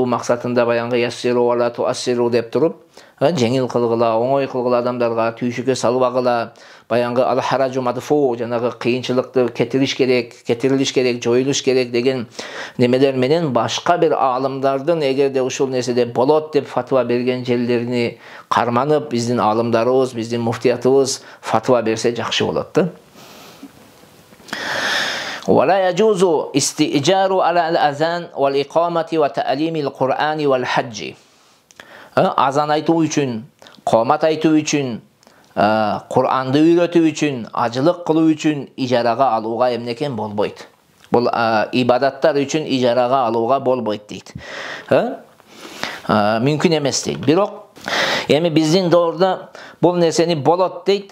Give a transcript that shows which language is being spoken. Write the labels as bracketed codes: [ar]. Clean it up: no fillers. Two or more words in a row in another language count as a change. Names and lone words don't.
[ky] максатында баягы [ar] يسروا ولا تعسروا [ky] деп туруп, жеңил кылгыла, оңой кылгыла адамдарга, түйшүккө салбагыла, баягы [ar] الحرج مدفوع, [ky] жанагы кыйынчылыкты кетирилиш керек, жоюлуш керек деген немелер менен башка бир аалымдардын эгерде ушул нерседе болот деп фатва берген жерлерини карманып, биздин аалымдарыбыз, биздин муфтиятыбыз фатва берсе жакшы болот да. [ar] ولا يجوز استئجار على الأذان والإقامة وتعليم القرآن والحج. [ky] Azan айтуу үчүн, коомат айтуу үчүн, Куранды үйрөтүү үчүн, ажылык кылуу үчүн ижарага алууга эмнекен болбойт. Бул ибадаттар үчүн ижарага алууга болбойт дейт. Мүмкүн эмес дейт. Бирок эми биздин доордо бул нерсени болот дейт.